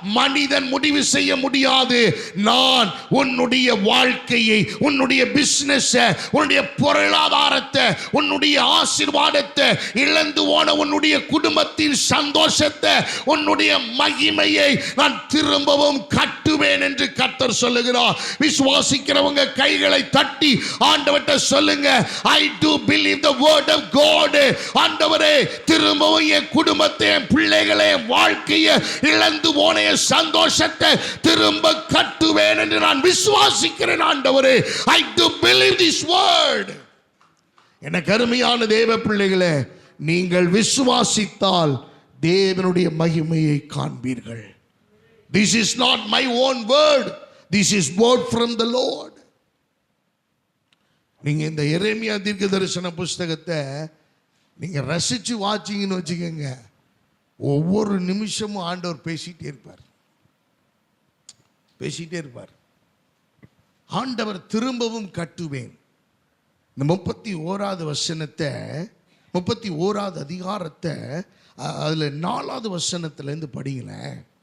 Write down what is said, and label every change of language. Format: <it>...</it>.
<ta>மனிதன் முடிவு செய்ய முடியாது. நான் உன்னுடைய வாழ்க்கையை, உன்னுடைய பிசினஸ், உன்னுடைய பொருளாதாரத்தை, உன்னுடைய ஆசீர்வாதத்தை, இழந்து போன உன்னுடைய குடும்பத்தின் சந்தோஷத்தை, உன்னுடைய மகிமையை நான் திரும்பவும் கட்டுவேன் என்று கர்த்தர் சொல்லுகிறார். விசுவாசிக்கிறவங்க கைகளை தட்டி ஆண்டவர்ட்ட சொல்லுங்க,</ta> <en>I do believe the word of God.</en> <ta>ஆண்டவரே, திரும்பவும் என் குடும்பத்தை, என் பிள்ளைகளை, என் வாழ்க்கையை, இழந்து போன என் சந்தோஷத்தை திரும்ப கட்டுவேன் என்று நான் விசுவாசிக்கிறேன் ஆண்டவரே.</ta> <en>I do believe this word.</en> <ta>எனக்கு அருமையான தேவ பிள்ளைகளே, நீங்கள் விசுவாசித்தால் தேவனுடைய மகிமையை காண்பீர்கள்.</ta> <en>This is not my own word. This is word from the Lord.</en> <ta>நீங்க இந்த எரேமியா தீர்க்க தரிசன புஸ்தகத்தை நீங்க ரசிச்சு வாட்சிங்கன்னு வச்சுக்கோங்க, ஒவ்வொரு நிமிஷமும் ஆண்டவர் பேசிட்டே இருப்பார். ஆண்டவர் திரும்பவும் கட்டுவேன். இந்த 31வது வசனத்தை, 31வது அதிகாரத்தை அதுல 4வது வசனத்துல இருந்து படிங்களேன்.</ta>